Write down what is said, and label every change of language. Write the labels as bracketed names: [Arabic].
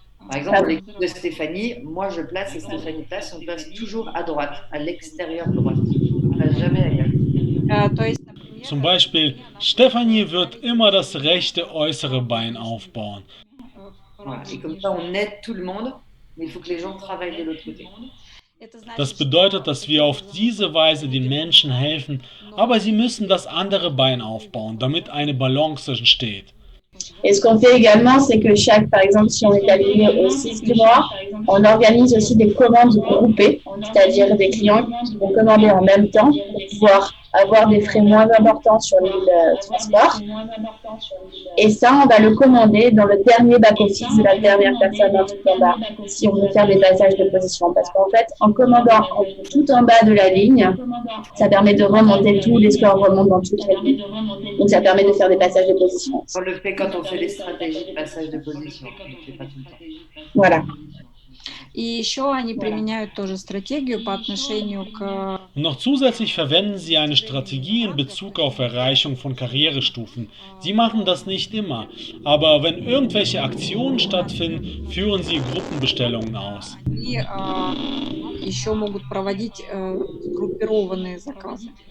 [French] Par exemple, l'équipe de Stéphanie, moi je place et Stéphanie place, on place toujours à droite, à l'extérieur droite. On ne place jamais ailleurs. [German] Zum Beispiel, Stefanie wird immer das rechte äußere Bein aufbauen. [French] Voilà. Et comme ça, on aide tout le monde, mais il faut que les gens travaillent de l'autre côté. Das bedeutet, dass wir auf diese Weise den Menschen helfen, aber sie müssen das andere Bein aufbauen, damit eine Balance entsteht. Et ce qu'on fait également, c'est que par exemple, si on est aligné au 6 du mois, on organise aussi des commandes groupées, c'est-à-dire des clients qui vont commander en même temps pour pouvoir avoir des frais moins importants sur les transports. Et ça, on va le commander dans le dernier back-office de la dernière personne tout en bas, si on veut faire des passages de position. Parce qu'en fait, en commandant tout en bas de la ligne, ça permet de remonter, tous les scores remontent dans toute la ligne. Donc, ça permet de faire des passages de position. On le fait quand on fait des stratégies de passage de position. On ne le fait pas tout le temps. Voilà. [Russian] И еще они применяют тоже стратегию по отношению к [German] Und noch zusätzlich verwenden sie eine Strategie in Bezug auf Erreichung von Karrierestufen. Sie machen das nicht immer, aber wenn irgendwelche Aktionen stattfinden, führen sie Gruppenbestellungen aus. [Russian] и еще могут проводить группированные заказы.